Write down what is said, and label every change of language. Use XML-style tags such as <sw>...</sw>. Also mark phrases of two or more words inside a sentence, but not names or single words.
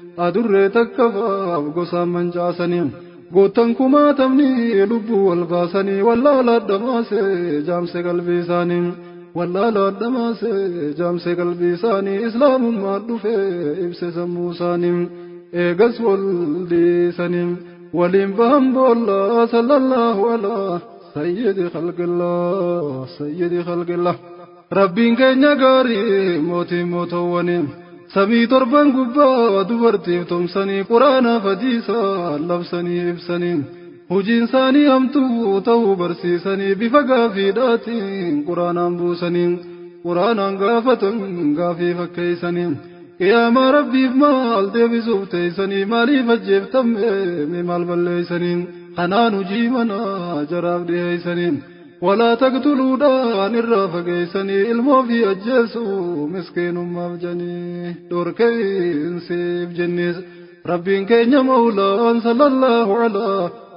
<om>Adurree takka faaf gosa mancaasanii. Goottan kumaatamni lubbuu wal baasanii, wallaala adda baasee jaamse qalbii isaanii. Wallaala adda baasee jaamse qalbii isaanii, Islaamummaa dhufee ibse sammuu isaanii. Eegas wal dhiisanii, waliin bahan boolla</om> <ar>صلى الله على. سيد خلق الله، سيد خلق الله.</ar> <om>Rabbiin keenya gaarii, mootii mootowwanii. Samii torban gubbaa dubartiif tumsanii, Qur'aana, hadiisa labsanii ibsanii. Hojiin isaanii hamtuu ta'uu barsiisanii, bifa gaafiidhaatiin Qur'aanaan buusanii. Qur'aanaan gaafatan, gaafii fakkeessanii. Qiyaama Rabbiif maal deebisuuf teessanii? Maaliif ajjeeftame? Mee maal balleeysaniin? Kanaan hujii mana jaraaf dhiheeysaniin.</om> <ar>ولا تقتلوا</ar> <om>دان irraa fageeysanii ilmoo fi ajjeesu miskiinummaaf janii. Dhorkeen siif jennis. Rabbiin keenya Mawlaan</om> <ar>صلى الله على</ar>